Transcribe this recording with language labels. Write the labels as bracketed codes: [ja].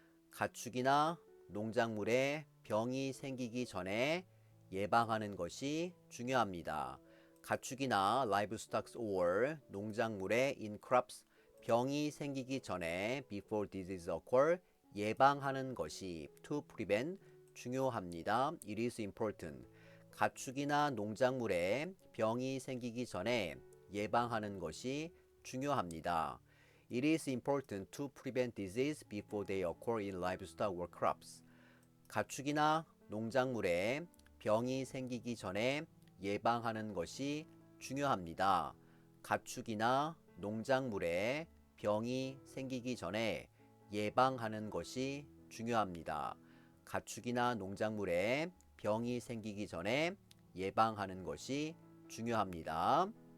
[ko] 가축이나 농작물에 병이 생기기 전에 예방하는 것이 중요합니다. 가축이나 [en] livestock or [ko] 농작물의 [en] in crops [ko] 병이 생기기 전에 [en] before disease occur [ko] 예방하는 것이 [en] to prevent [ko] 중요합니다. [en] It is important. [ko] 가축이나 농작물에 병이 생기기 전에 예방하는 것이 중요합니다. [en] It is important to prevent disease before they occur in livestock or crops. [ko] 가축이나 농작물에 병이 생기기 전에 예방하는 것이 중요합니다. 가축이나 농작물에 병이 생기기 전에 예방하는 것이 중요합니다. 가축이나 농작물에 병이 생기기 전에 예방하는 것이 중요합니다.